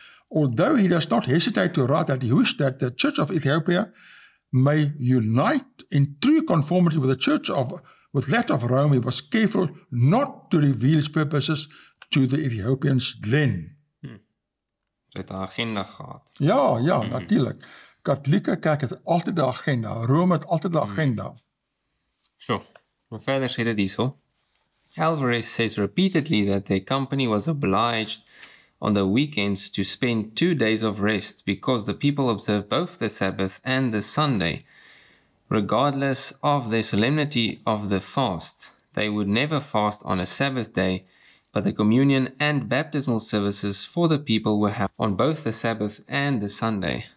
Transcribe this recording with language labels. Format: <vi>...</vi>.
<en>Although he does not hesitate to write that he wished that the Church of Ethiopia may unite in true conformity with with that of Rome, he was careful not to reveal his purposes to the Ethiopians then.</en> <af>Het 'n agenda gehad. Ja, natuurlijk. Katholieke kerk het altyd 'n agenda. Rome het altyd 'n agenda. So, verder sê dit hierso.</af> <en>Alvarez says repeatedly that their company was obliged on the weekends to spend 2 days of rest because the people observed both the Sabbath and the Sunday. Regardless of the solemnity of the fast, they would never fast on a Sabbath day, but the communion and baptismal services for the people were held on both the Sabbath and the Sunday.</en>